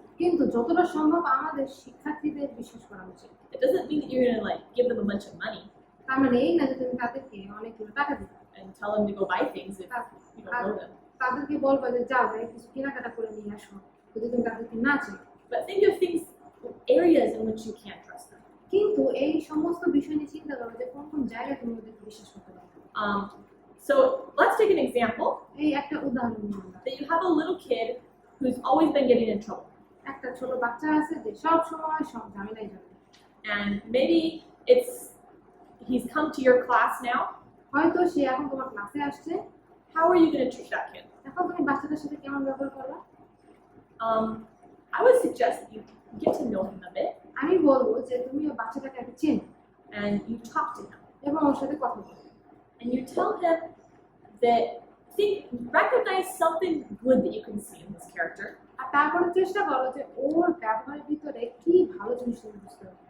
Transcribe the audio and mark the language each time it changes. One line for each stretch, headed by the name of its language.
Bangla: কিন্তু যতটা সম্ভব আমাদের শিক্ষার্থীদের বিশ্বাস করা উচিত।
English: It doesn't mean that you're gonna like give them a bunch of money
Bangla: তার মানে এই না যে তুমি তাদেরকে অনেকগুলো টাকা দিবে,
English: and tell them to go buy things if you don't know them.
Bangla: তাদেরকে বলবা যে যাও যাই কিছু কেনাকাটা করে নিয়ে আসো, যদি তুমি তাদেরকে না চাই।
English: But think of areas in which you can't trust them.
Bangla: কিন্তু এই সমস্ত বিষয় নিয়ে চিন্তা করো যে কোন কোন জায়গায় তুমি ওদেরকে বিশ্বাস করতে পারো।
English: So let's take an example
Bangla: এই একটা উদাহরণ নিই আমরা।
English: that you have a little kid who's always been getting in trouble.
Bangla: একটা ছোট বাচ্চা আছে যে সব সময় সব ঝামেলায় যাবে,
English: And maybe he's come to your class now.
Bangla: হয়তো সে এখন তোমার ক্লাসে আসছে।
English: How are you going to treat that kid?
Bangla: এখন তুমি বাচ্চাটার সাথে কেমন ব্যবহার করবা?
English: I would suggest that you get to know him a bit
Bangla: আমি বলবো যে তুমি ওই বাচ্চাটাকে আগে চেনো
English: and you talk to him
Bangla: এবং ওর সাথে কথা বলো
English: and you tell him that recognize something good that you can see in his character
Bangla: আর তারপরে চেষ্টা করো যে ওর ব্যবহারের ভিতরে কি ভালো জিনিস তুমি বুঝতে পারো